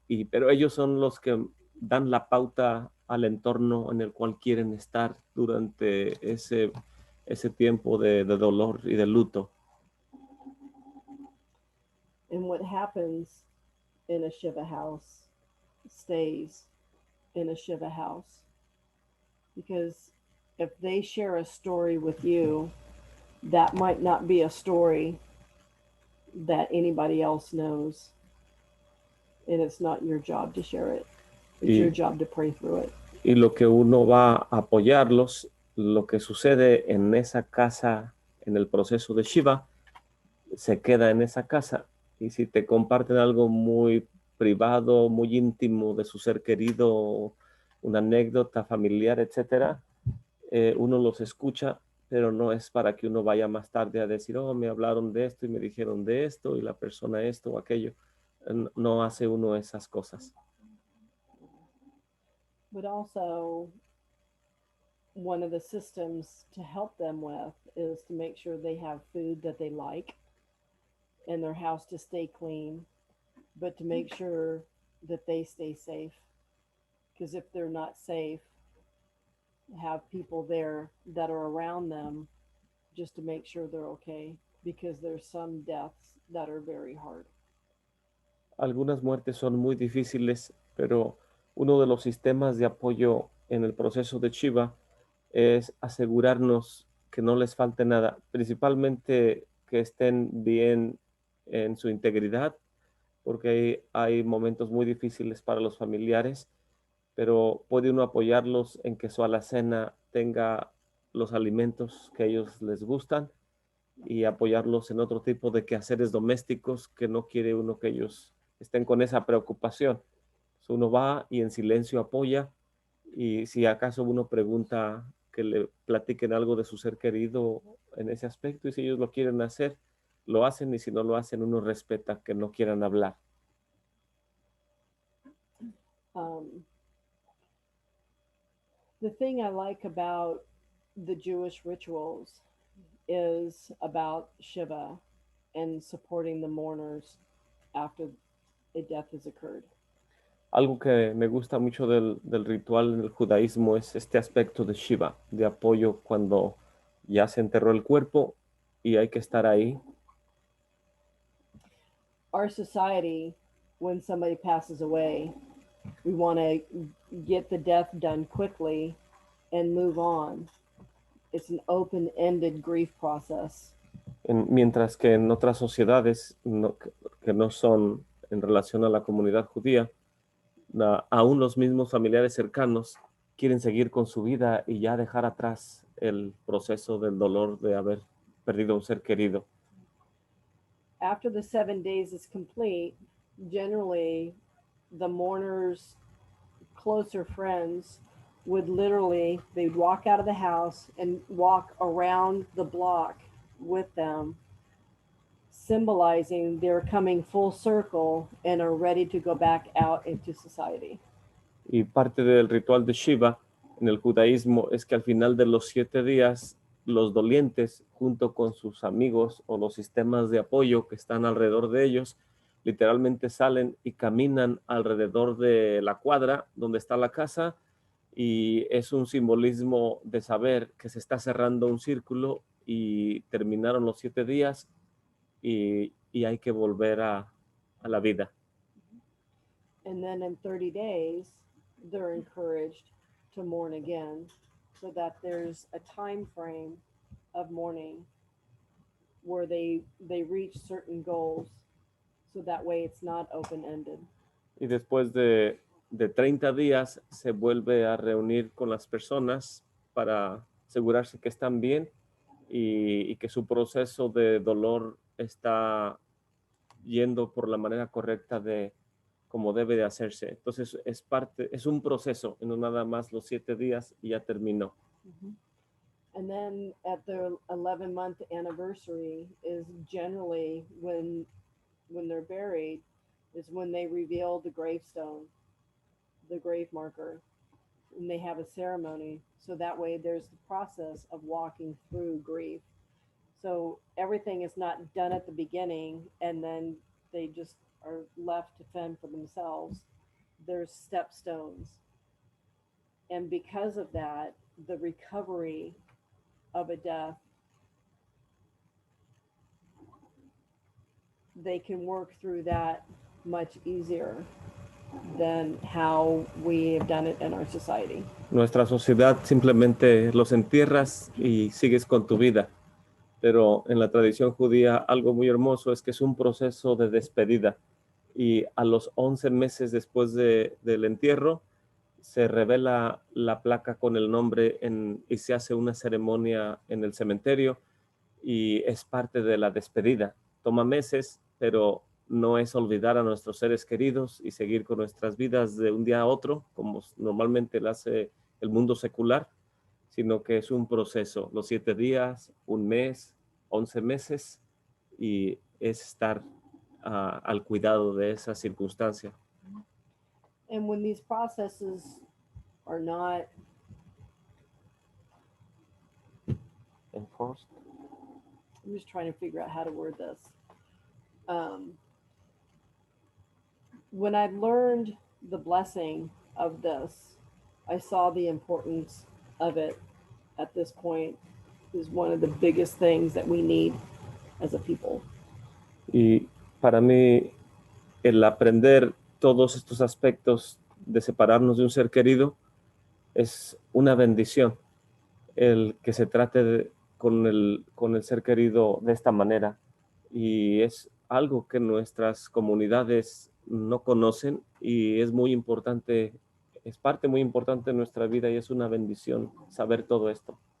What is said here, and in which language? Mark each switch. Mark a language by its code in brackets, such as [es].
[es] Pero ellos son los que dan la pauta al entorno en el cual quieren estar durante ese tiempo de dolor y de luto. [en] And what happens in a Shiva house stays in a Shiva house. Because if they share a story with you, that might not be a story that anybody else knows. And it's not your job to share it. It's your job to pray through it. [es] Y lo que uno va a apoyarlos, lo que sucede en esa casa, en el proceso de Shiva, se queda en esa casa. Y si te comparten algo muy privado, muy íntimo de su ser querido, una anécdota familiar, etcétera, uno los escucha, pero no es para que uno vaya más tarde a decir, oh, me hablaron de esto y me dijeron de esto y la persona esto o aquello. No hace uno esas cosas. [en] But also, one of the systems to help them with is to make sure they have food that they like and their house to stay clean, but to make sure that they stay safe. Because if they're not safe, have people there that are around them just to make sure they're okay, because there's some deaths that are very hard. [es] Algunas muertes son muy difíciles, pero uno de los sistemas de apoyo en el proceso de Shiva es asegurarnos que no les falte nada, principalmente que estén bien en su integridad, porque hay momentos muy difíciles para los familiares, pero puede uno apoyarlos en que su alacena tenga los alimentos que a ellos les gustan y apoyarlos en otro tipo de quehaceres domésticos que no quiere uno que ellos estén con esa preocupación. Uno va y en silencio apoya, y si acaso uno pregunta que le platiquen algo de su ser querido en ese aspecto, y si ellos lo quieren hacer, lo hacen, y si no lo hacen, uno respeta que no quieran hablar. [en] The thing I like about the Jewish rituals is about Shiva and supporting the mourners after a death has occurred. [es] Algo que me gusta mucho del ritual en el judaísmo es este aspecto de Shiva, de apoyo cuando ya se enterró el cuerpo y hay que estar ahí. [en] Our society, when somebody passes away, we want to get the death done quickly and move on. It's an open-ended grief process. [es] Mientras que en otras sociedades que no son en relación a la comunidad judía, aún los mismos familiares cercanos quieren seguir con su vida y ya dejar atrás el proceso del dolor de haber perdido a un ser querido. [en] After the 7 days is complete, generally the mourner's closer friends would literally, they'd walk out of the house and walk around the block with them, symbolizing they're coming full circle and are ready to go back out into society. [es] Y parte del ritual de Shiva en el judaísmo es que al final de los 7 días, los dolientes, junto con sus amigos o los sistemas de apoyo que están alrededor de ellos, literalmente salen y caminan alrededor de la cuadra donde está la casa, y es un simbolismo de saber que se está cerrando un círculo y terminaron los 7 días y hay que volver a la vida. [en] And then in 30 days, they're encouraged to mourn again, so that there's a time frame of mourning where they reach certain goals, so that way it's not open-ended. [es] Y después de 30 días se vuelve a reunir con las personas para asegurarse que están bien y que su proceso de dolor está yendo por la manera correcta de como debe de hacerse. Entonces es un proceso, y no nada más los 7 días y ya terminó. [en] And then at the 11-month anniversary is generally when they're buried, is when they reveal the gravestone, the grave marker, and they have a ceremony. So that way there's the process of walking through grief. So everything is not done at the beginning and then they just are left to fend for themselves. There's stepstones. And because of that, the recovery of a death, they can work through that much easier than how we have done it in our society. [es] Nuestra sociedad simplemente los entierras y sigues con tu vida. Pero en la tradición judía algo muy hermoso es que es un proceso de despedida. Y a los 11 meses después del entierro, se revela la placa con el nombre y se hace una ceremonia en el cementerio y es parte de la despedida. Toma meses, pero no es olvidar a nuestros seres queridos y seguir con nuestras vidas de un día a otro, como normalmente lo hace el mundo secular, sino que es un proceso, los 7 días, un mes, 11 meses, y es estar al cuidado de esa circunstancia. [en] And when these processes are not enforced, I'm just trying to figure out how to word this. When I learned the blessing of this, I saw the importance of it at this point is one of the biggest things that we need as a people. [es] Y para mí, el aprender todos estos aspectos de separarnos de un ser querido es una bendición. El que se trate con el ser querido de esta manera, y es algo que nuestras comunidades no conocen y es muy importante, es parte muy importante de nuestra vida y es una bendición saber todo esto.